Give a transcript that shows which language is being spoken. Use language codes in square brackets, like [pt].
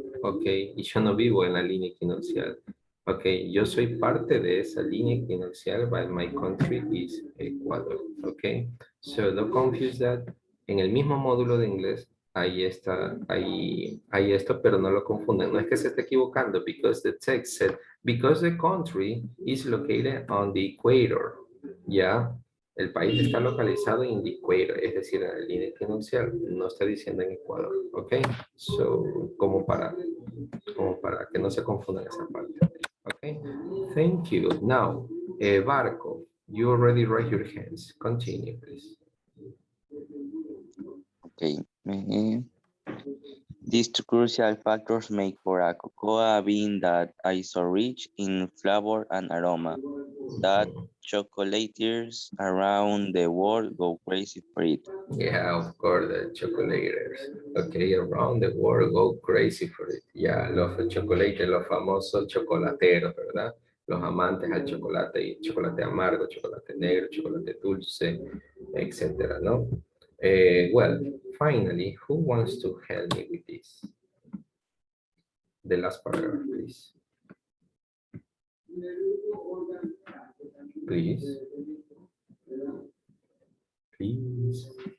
[es] Ok, y yo no vivo en la línea equinoccial. Ok, yo soy parte de esa línea equinoccial, [en] but my country is Ecuador. Ok, so don't confuse that. [es] En el mismo módulo de inglés, ahí está, hay esto, pero no lo confunden. No es que se esté equivocando, [en] because the text said, because the country is located on the equator. [es] Ya, el país está localizado en [en] the equator, [es] es decir, en la línea equinoccial. No está diciendo en Ecuador. [en] Ok, so, [es] como para que no se confundan esa parte. [en] Okay, thank you. Now, Barco, you already raised your hands. Continue, please. Okay. These two crucial factors make for a cocoa bean that is so rich in flavor and aroma that chocolatiers around the world go crazy for it. Yeah, of course, the chocolaters. Okay, around the world go crazy for it. [es] Yeah, los chocolates, los famosos chocolateros, ¿verdad? Los amantes al chocolate, y chocolate amargo, chocolate negro, chocolate dulce, etcétera, ¿no? [en] Well, finally, who wants to help me with this? The last paragraph, please. Please. Please.